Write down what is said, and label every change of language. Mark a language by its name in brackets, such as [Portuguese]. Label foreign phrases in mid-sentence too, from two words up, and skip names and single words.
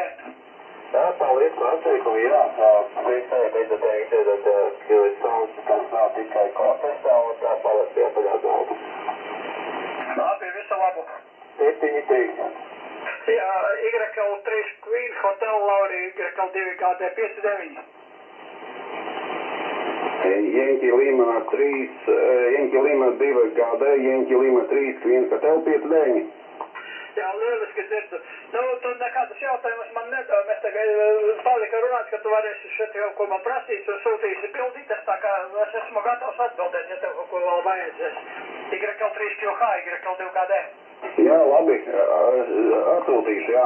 [Latvian] Jā, paldies par atteikumu, jā. Priekšēji beidzot teikt, ka sauc, kas nav tikai kontestā un tā paliek pie paļāgādu. Labi, visu labu. 7-3. Jā, YKL3 Queen Hotel Lauri, YKL2 GD 59. Yankee Lima 3, Yankee Lima 2 GD, Yankee Lima 3, Queen Hotel 59. Jā, lieliski dzirdu. Nu, tu nekādas jautājumas man nedod. Mēs tagad palika runāt, ka tu varēsi šeit kaut ko man prasīt un sūtīsi bildītes, tā kā es esmu gatavs atbildēt, ja tev kaut ko vēl vajadzēs. YKL3 QH, YKL2 GD. Jā, labi, atsūtīšu, jā.